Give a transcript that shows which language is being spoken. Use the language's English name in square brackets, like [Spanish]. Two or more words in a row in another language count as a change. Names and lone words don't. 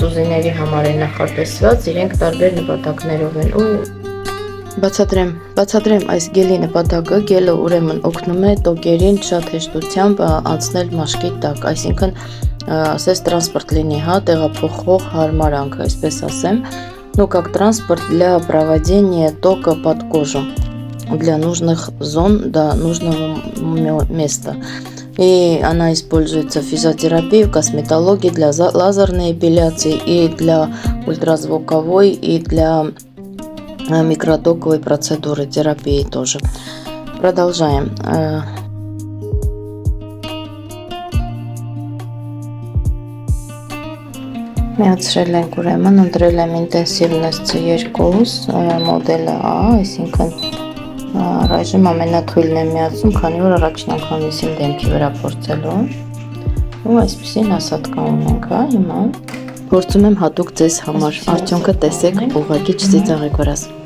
[Armenian] ուզիների համար է նախատեսված, իրենք տարբեր նպատակներով են ու բացատրեմ այս գելի նպատակը, գելը ուրեմն օգնում է տոկերին շատ հեշտությամբ անցնել մաշկի տակ, այսինքն ասես տրանսպորտ լինի, հա, տեղափոխող հարմարանք, այսպես ասեմ, [Russian] ну как транспорт для проведения тока под кожу для нужных зон до нужного места. И она используется в физиотерапии, в косметологии, для лазерной эпиляции и для ультразвуковой и для микротоковой процедуры терапии тоже. Продолжаем. [Armenian] Միացրել ենք ուրեմն, ընտրել եմ ինտենսիվնես C2 մոդելը A, այսինքն առայժմ ամենաթույլն եմ միացում, քանի որ առաջին անգամից իմ դեմքի վրա փորձելու ու այսպեսին ասատկա ունենք, հա, հիմա փորձում եմ հատուկ ձեզ համար, արդյունքը տեսեք, ուղղակի չծիծաղեք վրաս։